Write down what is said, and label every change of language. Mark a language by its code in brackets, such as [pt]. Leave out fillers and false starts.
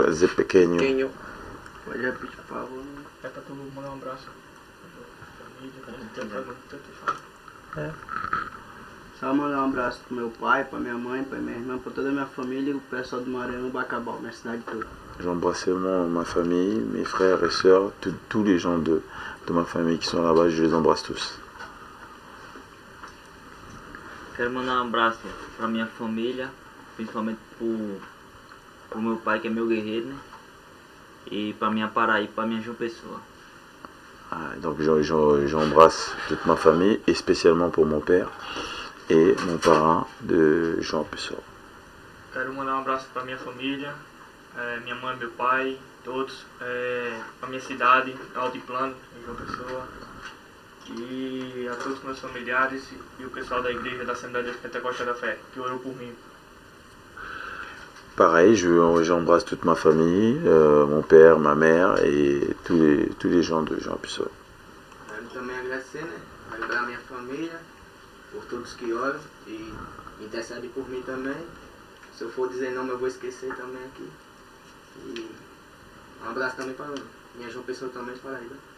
[pt] Zé Pequeno. Pode repetir, por favor. É pra todo mundo mandar um abraço. Só mandar um abraço pro meu pai, pra minha mãe, pra minha irmã, pra toda a minha família e o pessoal do Maranhão, Bacabal, minha cidade toda. [fr] J'embrasse ma famille, mes frères et sœurs, tous les gens de ma famille qui sont là-bas, je les embrasse tous. [pt] Quero mandar abraço para minha família, principalmente pro meu pai, que é meu guerreiro, né? E para minha Paraíba, para minha João Pessoa. [fr] Donc j'embrasse toute ma famille, et spécialement pour mon père et mon parrain de João Pessoa. [pt] Quero mandar abraço para minha família, minha mãe, meu pai, todos, para minha cidade, Altiplano, em João Pessoa, e a todos os meus familiares e o pessoal da igreja da Assembleia de Deus Pentecostal da Fé, que orou por mim. [fr] Pareil, j'embrasse toute ma famille, mon père, ma mère et tous les gens de João Pessoa. [pt] Quero também agradecer, né? Lembrar minha família, por todos que oram e intercedem por mim também. Se eu for dizer não, eu vou esquecer também aqui. E um abraço também para minha João Pessoa também, de Paraíba.